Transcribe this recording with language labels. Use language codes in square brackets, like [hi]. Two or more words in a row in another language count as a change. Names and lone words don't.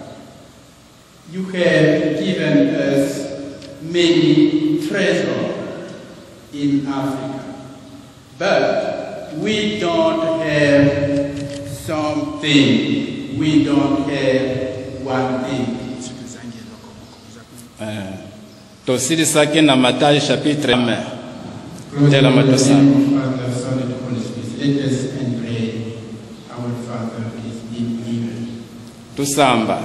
[en] You have given us many treasures in Africa, but we don't have something, we don't have one thing. [ln] Tosiri sake na Matayo chapitre 1. [en] Let us and pray. Our Father is in heaven. [ln] Tusamba.